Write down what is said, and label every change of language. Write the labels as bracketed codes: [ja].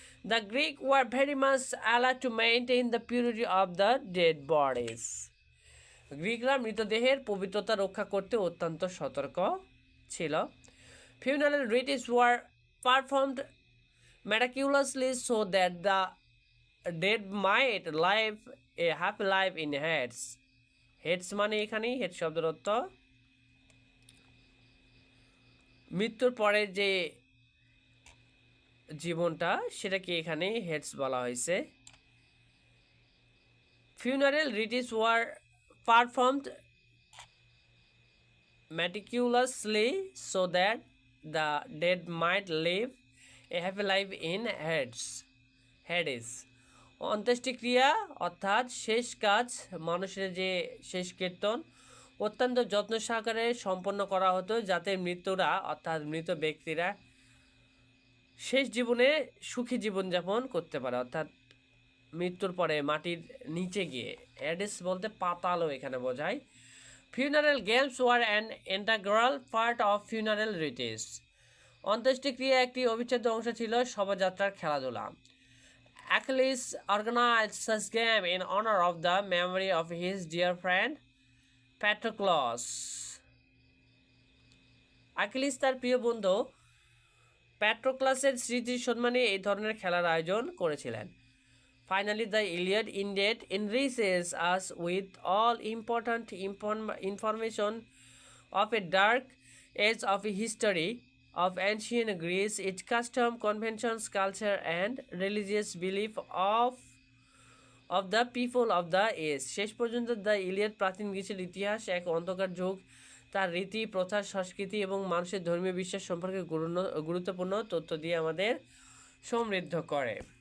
[en] The Greek were very much alert to maintain the purity of the dead bodies. [bn] গ্রিকরা মৃতদেহের পবিত্রতা রক্ষা করতে অত্যন্ত সতর্ক ছিল। [en] Funeral rites were performed meticulously so that the dead might live a happy life in Hades. [bn] Hades মানে এখানে head শব্দের অর্থ মৃত্যুর পরে যে জীবনটা, সেটাকে এখানে হেডস বলা হয়েছে। [en] Funeral rites were performed meticulously so that the dead might live a happy life in Hades. [bn] অন্ত্যেষ্টিক্রিয়া অর্থাৎ শেষ কাজ, মানুষের যে শেষ কীর্তন অত্যন্ত যত্ন সহকারে সম্পন্ন করা হতো, যাতে মৃত্যুরা অর্থাৎ মৃত ব্যক্তিরা শেষ জীবনে সুখী জীবনযাপন করতে পারে, অর্থাৎ মৃত্যুর পরে মাটির নিচে গিয়ে। হ্যাডেস বলতে পাতালও এখানে বোঝায়। [en] Funeral games were an integral part of funeral rites. [bn] অন্ত্যেষ্টিক্রিয়া একটি অবিচ্ছেদ্য অংশ ছিল শবযাত্রার খেলাধুলা। [en] Achilles organized such game in honor of the memory of his dear friend Patroclus. [bn] আকিলিস তার প্রিয় বন্ধু প্যাট্রোক্লাসের স্মৃতির সম্মানে এই ধরনের খেলার আয়োজন করেছিলেন। [en] Finally, the Iliad indeed enriches us with all important information of a dark age of history of ancient Greece, its custom, conventions, culture, and religious belief of the people of the age. [bn] শেষ পর্যন্ত the Iliad প্রাচীন গ্রিসের ইতিহাস, এক অন্ধকার যুগ, তার রীতি, প্রথা, সংস্কৃতি এবং মানুষের ধর্মীয় বিশ্বাস সম্পর্কে গুরুত্বপূর্ণ তথ্য দিয়ে আমাদের সমৃদ্ধ করে।